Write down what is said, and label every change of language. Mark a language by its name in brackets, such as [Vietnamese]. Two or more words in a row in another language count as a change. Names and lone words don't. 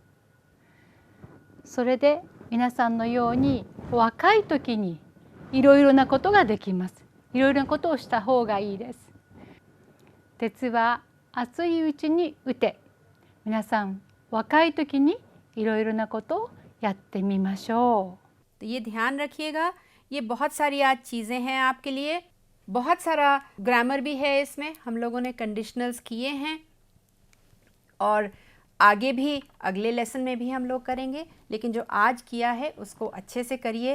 [Japanese] それで皆さんのように若い時にいろいろなことができます。いろいろなことをした方がいいです。鉄は熱いうちに打て。皆さん若い時にいろいろなことをやってみましょう。 [Hindi] तो ये ध्यान रखिएगा, ये बहुत सारी आज चीज़ें हैं आपके लिए, बहुत सारा ग्रामर भी है इसमें, हम लोगों ने कंडीशनल्स किए हैं और आगे भी अगले लेसन में भी हम लोग करेंगे, लेकिन जो आज किया है उसको अच्छे से करिए।